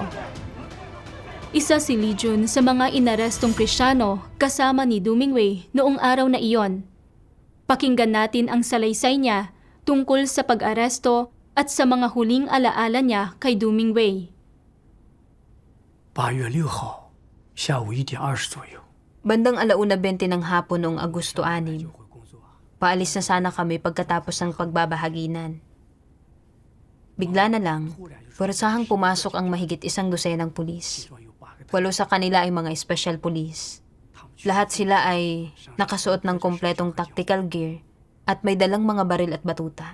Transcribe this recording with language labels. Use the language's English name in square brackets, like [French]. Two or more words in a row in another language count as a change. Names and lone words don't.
[Filipino] Isa si Li Jun sa mga inarestong Kristiyano kasama ni Du Mingwei noong araw na iyon. Pakinggan natin ang salaysay niya tungkol sa pag-aresto at sa mga huling alaala niya kay Du Mingwei. [Chinese] 8 月6号下午1点20左右， [Filipino] Bandang 1:20 ng hapon noong Agosto 6, paalis na sana kami pagkatapos ng pagbabahaginan. Bigla na lang, pwersahang pumasok ang mahigit 12 ng pulis. 8 sa kanila ay mga special police. Lahat sila ay nakasuot ng kompletong tactical gear at may dalang mga baril at batuta.